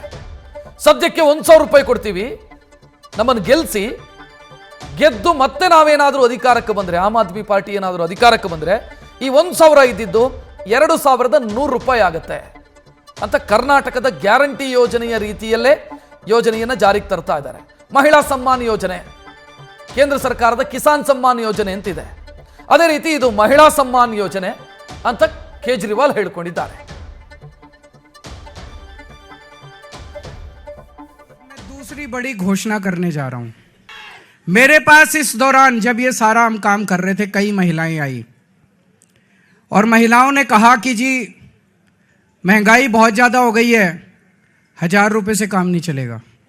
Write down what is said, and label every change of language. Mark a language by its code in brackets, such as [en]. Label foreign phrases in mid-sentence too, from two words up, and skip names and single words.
[kn] ಸದ್ಯಕ್ಕೆ 1000 ರೂಪಾಯಿ ಕೊಡ್ತೀವಿ, ನಮ್ಮನ್ನು ಗೆದ್ದು ಮತ್ತೆ ನಾವೇನಾದರೂ ಅಧಿಕಾರಕ್ಕೆ ಬಂದರೆ, ಆಮ್ ಆದ್ಮಿ ಪಾರ್ಟಿ ಏನಾದರೂ ಅಧಿಕಾರಕ್ಕೆ ಬಂದರೆ ಈ 1000 ಇದ್ದಿದ್ದು 2100 ರೂಪಾಯಿ ಆಗುತ್ತೆ ಅಂತ ಕರ್ನಾಟಕದ ಗ್ಯಾರಂಟಿ ಯೋಜನೆಯ ರೀತಿಯಲ್ಲೇ ಯೋಜನೆಯನ್ನು ಜಾರಿಗೆ ತರ್ತಾ ಇದ್ದಾರೆ. ಮಹಿಳಾ ಸಮ್ಮಾನ್ ಯೋಜನೆ, ಕೇಂದ್ರ ಸರ್ಕಾರದ ಕಿಸಾನ್ ಸಮ್ಮಾನ್ ಯೋಜನೆ ಅಂತಿದೆ. ಅದೇ ರೀತಿ ಇದು ಮಹಿಳಾ ಸಮ್ಮಾನ್ ಯೋಜನೆ ಅಂತ ಕೇಜ್ರಿವಾಲ್ ಹೇಳಿಕೊಂಡಿದ್ದಾರೆ. [hi] दूसरी बड़ी घोषणा करने जा रहा हूं. मेरे पास इस दौरान जब ये सारा हम काम कर रहे थे, कई महिलाएं आई और महिलाओं ने कहा कि जी महंगाई बहुत ज़्यादा हो गई है, 1000 रुपये से काम नहीं चलेगा.